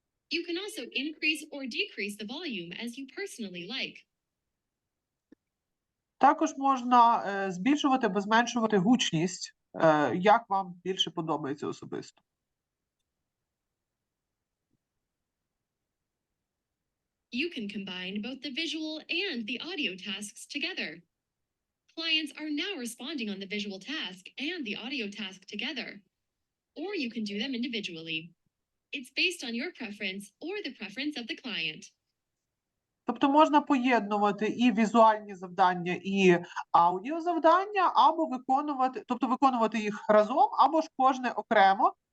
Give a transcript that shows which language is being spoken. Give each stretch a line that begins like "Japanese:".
English: You can also increase or decrease the volume as you personally like.
Ukrainian: Також можна збільшувати або зменшувати гучність, як вам більше подобається особисто.
English: You can combine both the visual and the audio tasks together. Clients are now responding on the visual task and the audio task together. Or you can do them individually. It's based on your preference or the preference of the client.
Ukrainian: Тобто можна поєднувати і візуальні завдання, і аудіозавдання, або виконувати їх разом, або ж кожне окремо.